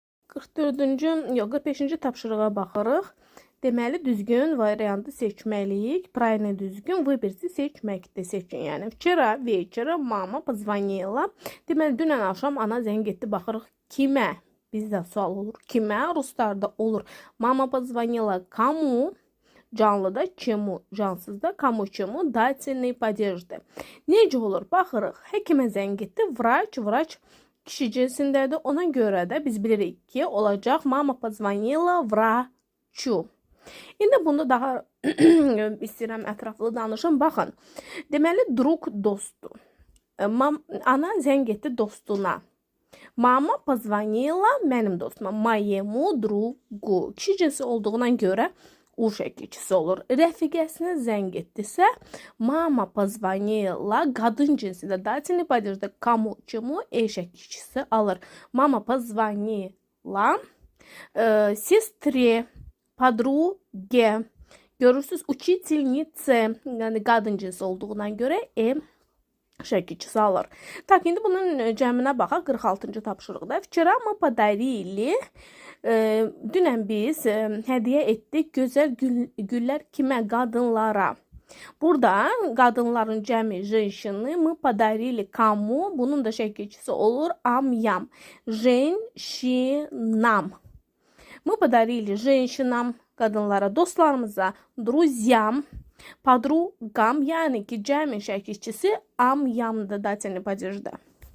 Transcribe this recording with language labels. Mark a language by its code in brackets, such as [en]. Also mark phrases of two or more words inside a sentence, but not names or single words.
[az] 44-cü, yox, 45-ci tapşırığa baxırıq. Deməli, düzgün variantı seçməliyik. Правильно düzgün выберите seçməkdə seçin. Yəni, [ru] вчера вечером мама позвонила. [az] Deməli, dünən axşam ana zəng etdi. Baxırıq kimə? Bizdə sual olur. Kimə? Ruslarda olur. [ru] Mama позвонила кому? [az] Canlıda çemu, cansızda [ru] кому чему, дательный падежdə. [az] Necə olur? Baxırıq. Həkimə zəng etdi. Vraç kişi cinsindədir. Ona görə də biz bilirik ki, olacaq [ru] мама позвонила врачу. [az] İndi bunda daha istəyirəm ətraflı danışım. Baxın. Deməli, друг dostdur. Ana zəng etdi dostuna. [ru] Мама позвонила [az] mənim dostuma. [ru] Моему другу. [az] Kişi cinsi olduğuna görə u şəkilçisi olur. Rəfiqəsinə zəng etdisə, [ru] мама позвонила [az] qadın cinsində [ru] дательный падежdə кому, чему [az] e şəkilçisi alır. [ru] Мама позвонила сестре, подруге. [az] Görürsüz, учительнице, yəni qadın cinsi olduğuna görə e şəkilçisi alır. Tak, indi bunun cəminə baxaq 46-cı tapşırıqda. [ru] Вчера мы подарили. [az] Dünən biz hədiyyə etdik gözəl güllər kimə? Qadınlara. Burada qadınların cəmi [ru] женщины мы подарили кому? [az] Bunun da şəkilçisi olur am-yam. Женщинам. [ru] Мы подарили женщинам, [az] qadınlara, dostlarımıza, [ru] друзьям, подругам, [az] yəni ki, cəmi şəkilçisi am-yamdır, [ru] дательный падежdə.